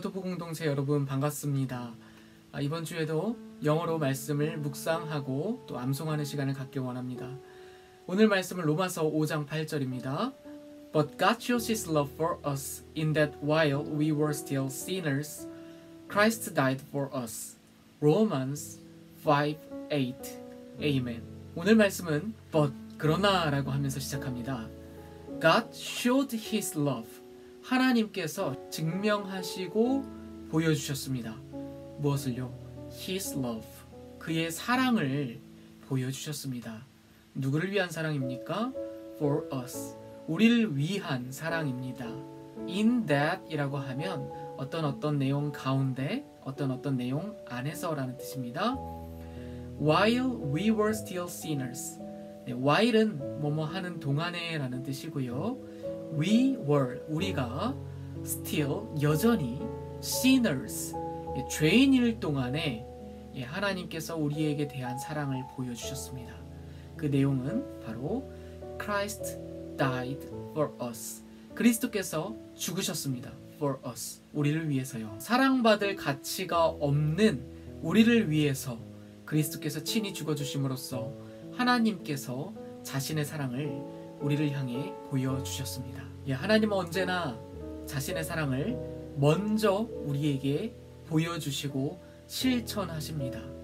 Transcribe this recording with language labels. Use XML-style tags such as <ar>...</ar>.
<ko>토부 공동체 여러분 반갑습니다. 이번 주에도 영어로 말씀을 묵상하고 또 암송하는 시간을 갖길 원합니다. 오늘 말씀은 로마서 5장 8절입니다.</ko> <en>But God shows His love for us in that while we were still sinners, Christ died for us. Romans 5:8. Amen.</en> <ko>오늘 말씀은 but 그러나 라고 하면서 시작합니다.</ko> <en>God showed His love.</en> <ko>하나님께서 증명하시고 보여주셨습니다. 무엇을요?</ko> <en>His love.</en> <ko>그의 사랑을 보여주셨습니다. 누구를 위한 사랑입니까?</ko> <en>For us.</en> <ko>우리를 위한 사랑입니다.</ko> <en>In that</en> <ko>이라고 하면 어떤 내용 가운데 어떤 내용 안에서 라는 뜻입니다.</ko> <en>While we were still sinners.</en> <ko>네, while은 뭐뭐 하는 동안에 라는 뜻이고요.</ko> <en>We were,</en> <ko>우리가 still, 여전히 sinners, 죄인일 동안에 하나님께서 우리에게 대한 사랑을 보여주셨습니다. 그 내용은 바로</ko> <en>Christ died for us.</en> <ko>그리스도께서 죽으셨습니다.</ko> <en>For us,</en> <ko>우리를 위해서요. 사랑받을 가치가 없는 우리를 위해서 그리스도께서 친히 죽어주심으로써 하나님께서 자신의 사랑을 우리를 향해 보여주셨습니다. 하나님은 언제나 자신의 사랑을 먼저 우리에게 보여주시고 실천하십니다.</ko>